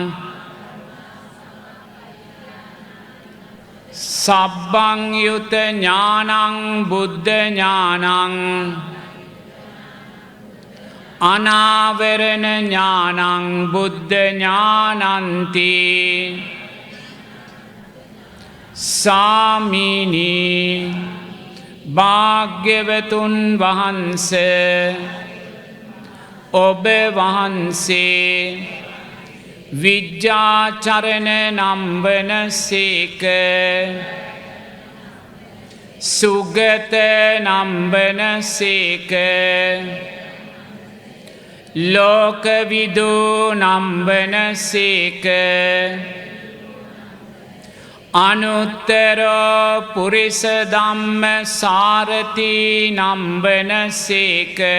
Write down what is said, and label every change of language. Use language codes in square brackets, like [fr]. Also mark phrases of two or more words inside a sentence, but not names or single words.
[pi] සබ්බං යුත ඥානං බුද්ධ ඥානං අනාවරණ ඥානං බුද්ධ ඥානන්ති [si] සාමිනී භාග්‍යවතුන් වහන්ස ඔබ වහන්සේ විජ්ජාචරණ නම්වන සේක සුගත නම්බන සේක ලෝකවිදු නම්බන සේක [pi] අනුත්තරෝ පුරිස ධම්ම සාරති [si] නම්බන සේක